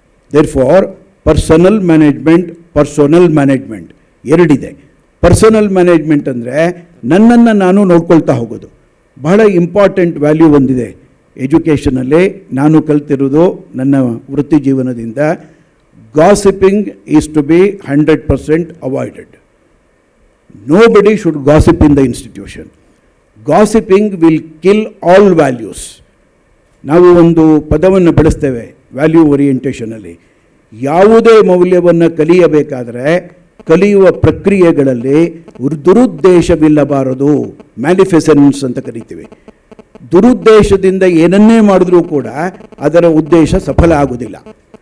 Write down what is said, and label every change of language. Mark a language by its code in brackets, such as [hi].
[en] therefore [kn] personal management ಎರಡಿದೆ. Personal management ಅಂದರೆ ನನ್ನನ್ನು ನಾನು ನೋಡ್ಕೊಳ್ತಾ ಹೋಗೋದು. ಬಹಳ ಇಂಪಾರ್ಟೆಂಟ್ ವ್ಯಾಲ್ಯೂ ಒಂದಿದೆ ಎಜುಕೇಷನಲ್ಲಿ, ನಾನು ಕಲ್ತಿರೋದು ನನ್ನ ವೃತ್ತಿ ಜೀವನದಿಂದ. [en] Gossiping is to be 100% avoided. Nobody should gossip in the institution. Gossiping will kill all values. [kn] ನಾವು ಒಂದು ಪದವನ್ನು ಬಳಸ್ತೇವೆ ವ್ಯಾಲ್ಯೂ ಓರಿಯೆಂಟೇಷನಲ್ಲಿ. ಯಾವುದೇ ಮೌಲ್ಯವನ್ನು ಕಲಿಯಬೇಕಾದರೆ ಕಲಿಯುವ ಪ್ರಕ್ರಿಯೆಗಳಲ್ಲಿ ದುರುದ್ದೇಶವಿಲ್ಲಬಾರದು. ಮ್ಯಾಲಿಫಿಸೆನ್ಸ್ ಅಂತ ಕರಿತೀವಿ. ದುರುದ್ದೇಶದಿಂದ ಏನನ್ನೇ ಮಾಡಿದ್ರೂ ಕೂಡ ಅದರ ಉದ್ದೇಶ ಸಫಲ ಆಗುವುದಿಲ್ಲ.